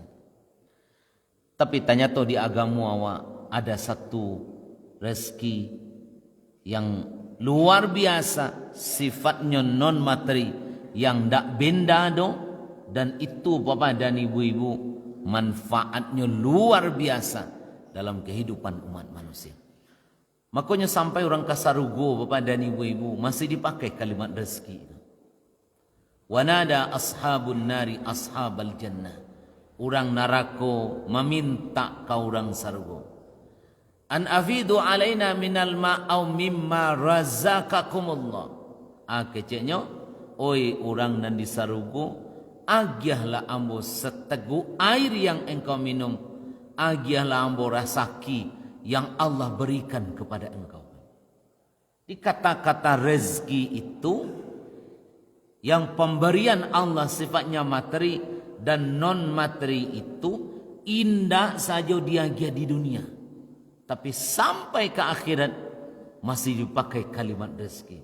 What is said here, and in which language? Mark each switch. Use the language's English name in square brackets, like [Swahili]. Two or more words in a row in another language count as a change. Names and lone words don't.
[Indonesian] Tapi tanya tu di agama awak ada satu rezeki yang luar biasa, sifatnya non materi, yang tak benda do, dan itu bapak dan ibu-ibu manfaatnya luar biasa dalam kehidupan umat manusia. Makanya sampai orang Kasarugo bapak dan ibu-ibu masih dipakai kalimat rezeki. [Arabic] ونادى أصحاب النار أصحاب الجنة. [Minangkabau] Orang narako meminta ke orang Sarugo, [Arabic] أن أفيضوا علينا من الماء مما رزقكم الله. [Minangkabau] Keceknya, oi orang nan di Sarugo, agiahlah ambo setegu air yang engkau minum, agiahlah ambo rasaki yang Allah berikan kepada engkau. [Indonesian] Di kata-kata rezeki itu, yang pemberian Allah sifatnya materi dan non materi itu indah saja dia di dunia, tapi sampai ke akhirat masih dipakai kalimat rezeki.